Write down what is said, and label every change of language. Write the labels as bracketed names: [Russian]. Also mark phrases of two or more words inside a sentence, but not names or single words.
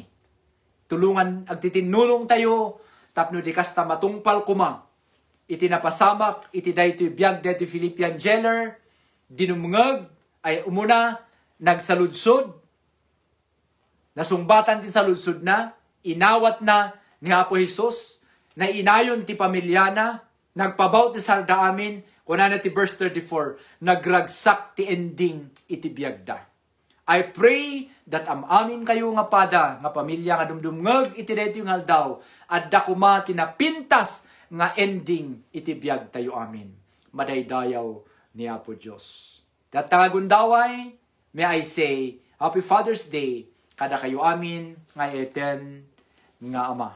[Iloko] Tulungan, agtitinulong tayo, tapno di kasta matungpal kuma, iti napasamak, iti dayto biyag dayto [English] Philippian jailer, [Iloko] dinumngag, ay umuna, nagsaludsod, nasungbatan ti saludsod na, inawat na ni Apo Jesus, na inayon ti pamilya na, nagpabaw ti sarda amin, Kunana ti verse 34, nagragsak ti ending iti biagda. [English] I pray that [Iloko] amin kayo nga pada, nga pamilya nga dumdumngeg iti daytoy nga aldaw, adda kuma tinapintas nga ending iti biag tayo amin. Madaydayaw ni Apo Diyos. [English] Tatagundaway, may I say, Happy Father's Day, [Iloko] kada kayo amin nga eten nga ama.